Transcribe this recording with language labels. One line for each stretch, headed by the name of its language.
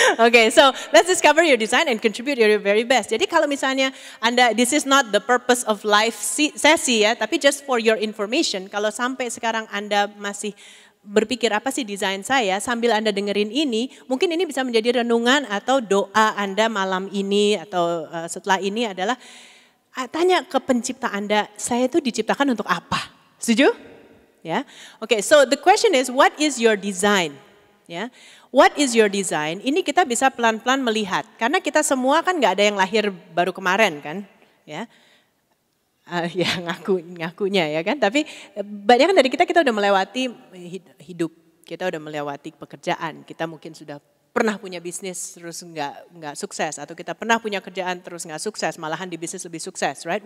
English: Okay, so let's discover your design and contribute your very best.
Indonesian: Jadi kalau misalnya Anda,
English: this is not the purpose of life
Indonesian: sesi ya, tapi
English: just for your information,
Indonesian: kalau sampai sekarang Anda masih berpikir apa sih desain saya, sambil Anda dengerin ini, mungkin ini bisa menjadi renungan atau doa Anda malam ini atau setelah ini adalah tanya ke pencipta Anda, saya itu diciptakan untuk apa? Setuju?
English: Ya, okay, so the question is, what is your design? Ya, what is your design?
Indonesian: Ini kita bisa pelan-pelan melihat, karena kita semua kan nggak ada yang lahir baru kemarin kan, ya, ya ngakunya ya kan. Tapi banyak kan dari kita udah melewati hidup, kita udah melewati pekerjaan, kita mungkin sudah pernah punya bisnis terus nggak sukses, atau kita pernah punya kerjaan terus nggak sukses, malahan di bisnis lebih sukses, right?